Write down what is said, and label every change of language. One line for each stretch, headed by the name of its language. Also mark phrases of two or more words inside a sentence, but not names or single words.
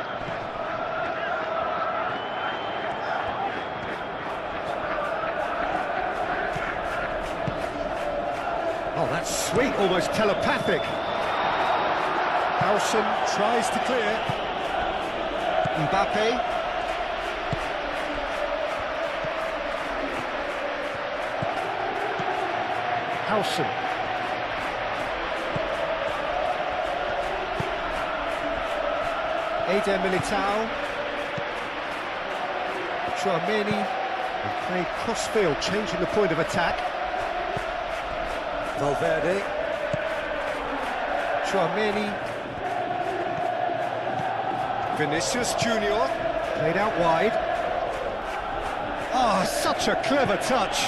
English: Oh, that's sweet, almost telepathic. Howson tries to clear. Mbappe. Howson. Eder Militao. Chouameni. And played cross-field, changing the point of attack. Valverde. Chouameni. Vinicius Junior. Played out wide. Oh, such a clever touch.